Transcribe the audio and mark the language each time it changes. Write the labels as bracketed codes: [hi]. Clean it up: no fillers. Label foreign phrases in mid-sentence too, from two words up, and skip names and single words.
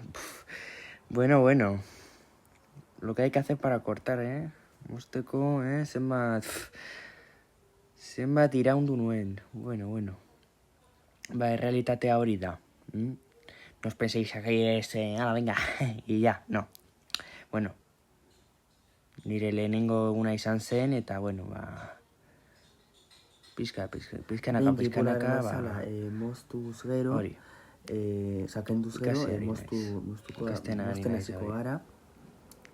[es] Bueno. Lo que hay que hacer para cortar, [eu] Mosteko, zenbat iraundu nuen. Bueno. Errealitatea hori da. [es] No os penséis que es, venga, y ya, no. [eu] Bueno, nire lehenengo eguna izan zen, eta, pizkanaka, moztuz gero, sakenduz gero, mozten hasiko gara.